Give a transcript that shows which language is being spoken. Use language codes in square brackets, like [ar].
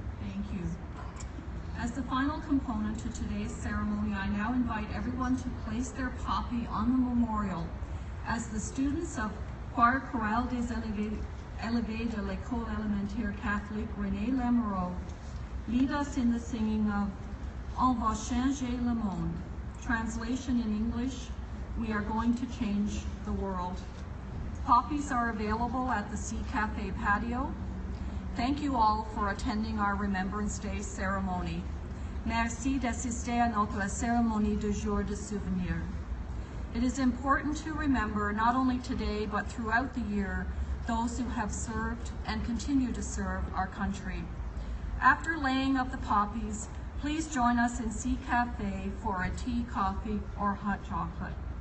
[en] Thank you. As the final component to today's ceremony, I now invite everyone to place their poppy on the memorial as the students of Choir Chorale des Élevés de l'École Élémentaire Catholique René Lemereau lead us in the singing of On va changer le monde. Translation in English, we are going to change the world. Poppies are available at the Sea Cafe patio. Thank you all for attending our Remembrance Day ceremony. [fr] Merci d'assister à notre cérémonie de jour de souvenir. [en] It is important to remember, not only today, but throughout the year, those who have served and continue to serve our country. After laying of the poppies, please join us in Sea Cafe for a tea, coffee, or hot chocolate.